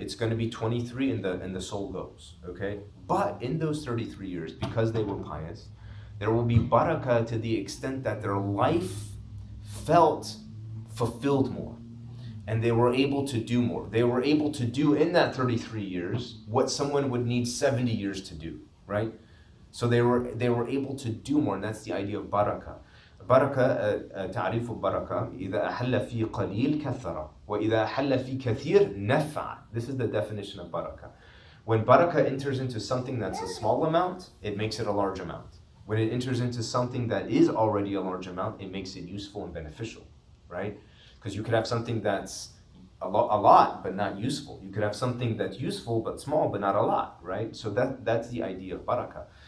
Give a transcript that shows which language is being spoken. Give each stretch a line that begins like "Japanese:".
English: It's going to be 23 and the soul goes, okay? But in those 33 years, because they were pious, there will be barakah to the extent that their life felt fulfilled more. And they were able to do more. They were able to do in that 33 years what someone would need 70 years to do, right? So they were able to do more, and that's the idea of barakah.
Arabic: Barakah, تعريف البركة إذا أحل في قليل كثر وإذا أحل في كثير نفع.
English: This is the definition of barakah. When barakah enters into something that's a small amount, it makes it a large amount. When it enters into something that is already a large amount, it makes it useful and beneficial, right? Because you could have something that's a lot but not useful. You could have something that's useful but small but not a lot, right? So that's the idea of barakah.